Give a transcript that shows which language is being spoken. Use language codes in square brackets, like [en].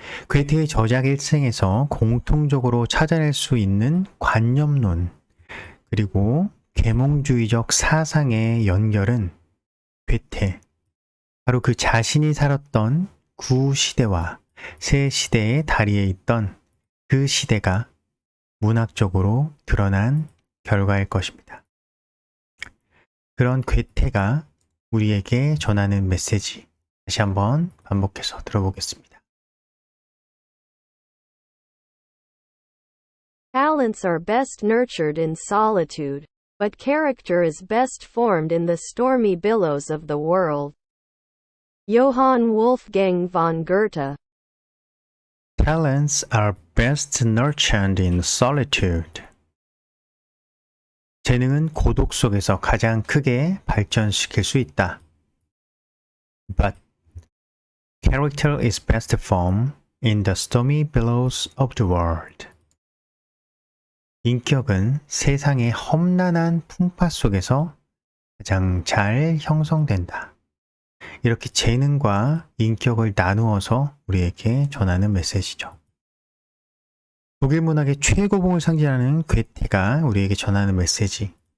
[ko] 괴테의 저작 일생에서 공통적으로 찾아낼 수 있는 관념론, 그리고 계몽주의적 사상의 연결은 괴테, 바로 그 자신이 살았던 구시대와 새 시대의 다리에 있던 그 시대가 문학적으로 드러난 결과일 것입니다. 그런 괴테가 우리에게 전하는 메시지, 다시 한번 반복해서 들어보겠습니다. [en] Talents are best nurtured in solitude, but character is best formed in the stormy billows of the world. Johann Wolfgang von Goethe. Talents are best nurtured in solitude. [ko] 재능은 고독 속에서 가장 크게 발전시킬 수 있다. [en] But character is best formed in the stormy billows of the world. [ko] 인격은 세상의 험난한 풍파 속에서 가장 잘 형성된다. 이렇게 재능과 인격을 나누어서 우리에게 전하는 메시지죠. 독일 문학의 최고봉을 상징하는 괴테가 우리에게 전하는 메시지.